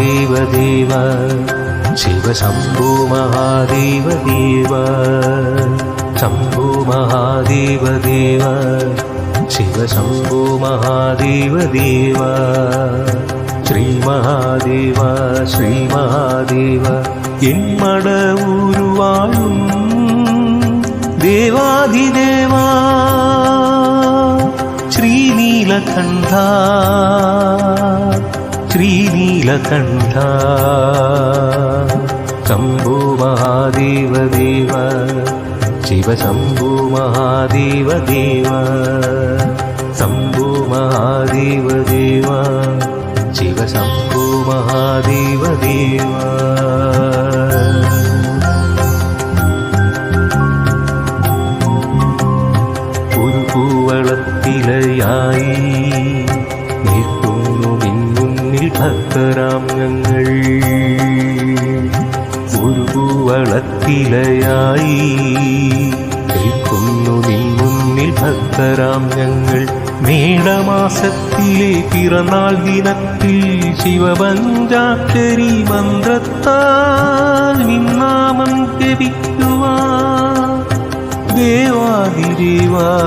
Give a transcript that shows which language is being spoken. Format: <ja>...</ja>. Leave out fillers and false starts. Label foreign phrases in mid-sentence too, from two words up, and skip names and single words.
<sa>महादेव शिव शम्भो महादेव देव शम्भो महादेव देव शिव शम्भो महादेव देव श्री</sa> <ml>महादेव എന്മടവൂരുവാഴും ദേവാധിദേവാ ശ്രീനീലകണ്ഠ ശ്രീനീലകണ്ഠ</ml> <sa>ശംഭോ മഹാദേവ ദേവ ശിവ ശംഭോ മഹാദേവ ദേവ ശംഭോ മഹാദേവ ദേവ शिव शम्भो महादेव देव</sa> <ml>ഒരു പൂവളത്തിലയായി നിൽക്കുന്നു നിൻമുന്നിൽ ഭക്തരാം ഞങ്ങൾ ഒരു പൂവളത്തിലയായി നിൽക്കുന്നു നിൻമുന്നിൽ ഭക്തരാം ഞങ്ങൾ മേടമാസത്തിലെ പിറന്നാൾ ദിനത്തിൽ ശിവപഞ്ചാക്ഷരി മന്ത്രത്താൽ നിന്നാമം ജപിക്കുവാൻ ദേവാദിദേവാ</ml>